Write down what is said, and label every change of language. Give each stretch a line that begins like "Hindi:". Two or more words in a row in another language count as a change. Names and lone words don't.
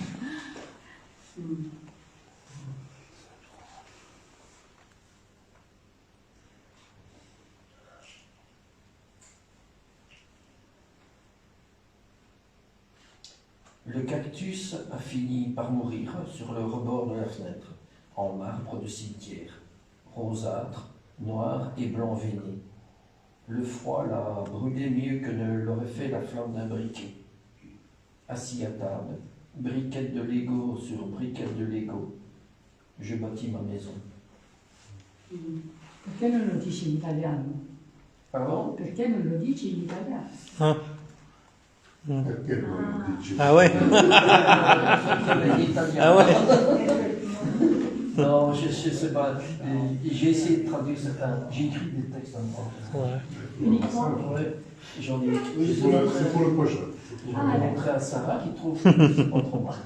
French: Le cactus a fini par mourir sur le rebord de la fenêtre, en marbre de cimetière, rosâtre, noir et blanc veiné. Le froid l'a brûlé mieux que ne l'aurait fait la flamme d'un briquet. Assis à table, briquette de Lego sur briquette de Lego, je bâtis ma maison.
Italian: Perché non lo dici in italiano?
French: Pardon?
Italian: Perché non lo dici in italiano?
French: Quel DJ? Ah ouais. Ah ouais. Non, je sais pas. J'ai essayé de traduire certains. J'ai écrit des textes en français. Ouais. Uniquement. Ouais, j'en ai écrit. C'est pour le prochain. J'en ai montré à Sarah qui trouve que c'est pas trop mal.